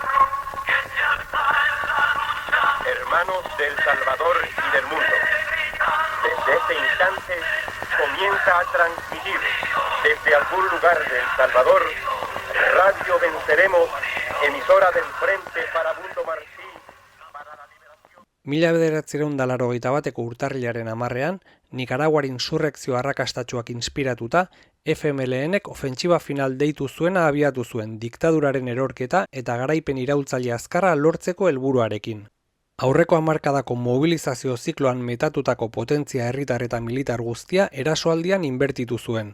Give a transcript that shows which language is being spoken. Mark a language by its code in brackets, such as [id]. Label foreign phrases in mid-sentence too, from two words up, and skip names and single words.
[es] Hermanos del Salvador y del mundo, desde Desde este instante comienza a transmitir desde algún lugar de El Salvador, Radio Venceremos, emisora del Frente Farabundo Martí para la liberación. [eu] 1981 urtarrilaren 10ean, Nikaraguar insurrekzio arrakastatsuak inspiratuta, FMLNek ofentsiba final deitu zuena abiatu zuen diktaduraren erorketa eta garaipen iraultzaile azkarra lortzeko helburuarekin. Aurreko hamarkadako mobilizazio zikloan metatutako potentzia herritar eta militar guztia erasoaldian inbertitu zuen.